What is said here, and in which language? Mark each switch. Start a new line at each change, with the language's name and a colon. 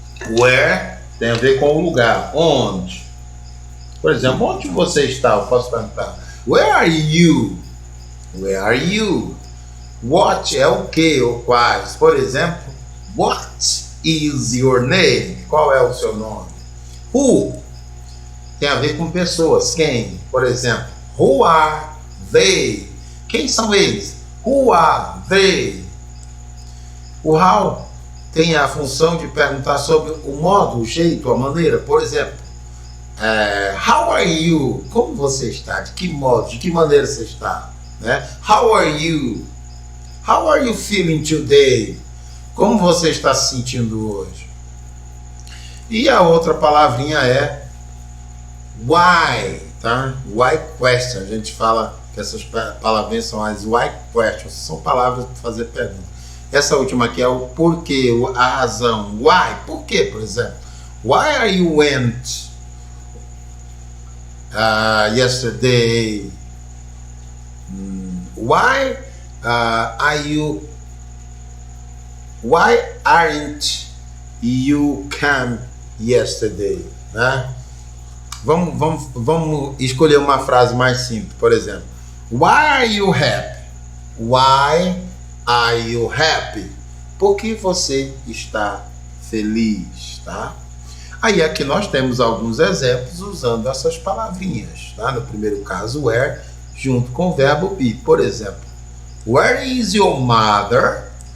Portuguese: Where tem a ver com o lugar. Onde? Por exemplo, onde você está? Eu posso perguntar.
English: Where are you? Where are you?
Portuguese: What é o que ou quais? Por exemplo,
English: what is your name?
Portuguese: Qual é o seu nome? Who tem a ver com pessoas. Quem? Por exemplo,
English: who are they?
Portuguese: Quem são eles?
English: Who are they?
Portuguese: O how tem a função de perguntar sobre o modo, o jeito, a maneira. Por exemplo,
English: how are you?
Portuguese: Como você está? De que modo? De que maneira você está?
English: Né? How are you? How are you feeling today?
Portuguese: Como você está se sentindo hoje? E a outra palavrinha é why, tá?
English: Why question.
Portuguese: A gente fala que essas palavrinhas são as why questions. São palavras para fazer pergunta. Essa última aqui é o porquê, a razão. Why? Por quê, por exemplo?
English: Why are you went yesterday? Why aren't you come yesterday?
Portuguese: Né? Vamos escolher uma frase mais simples. Por exemplo,
English: why are you happy? Why are you happy?
Portuguese: Por que você está feliz, tá? Aí aqui nós temos alguns exemplos usando essas palavrinhas, tá? No primeiro caso, where, junto com o verbo be. Por exemplo,
English: where is your mother?